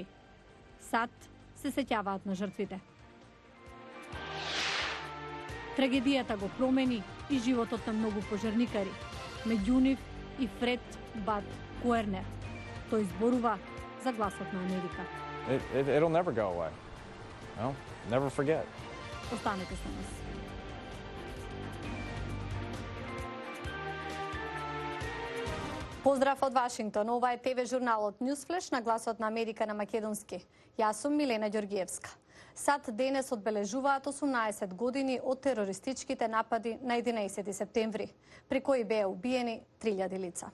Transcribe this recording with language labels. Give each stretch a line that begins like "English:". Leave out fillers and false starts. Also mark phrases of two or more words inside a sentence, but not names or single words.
Macedonian: САД се сеќаваат на жртвите. Трагедијата го промени и животот на многу пожарникари, меѓу нив и Фред Бад Куернер. Тој зборува за гласот на Америка.
English: It'll never go away. No, never forget.
Macedonian: Останете со нас. Поздрав од Вашингтон. Ова е ТВ журналот Ньюсфлеш на гласот на Америка на македонски. Јас сум Милена Ѓоргиевска. САД денес одбележуваат 18 години од терористичките напади на 11 септември, при кои беа убиени 3000 лица.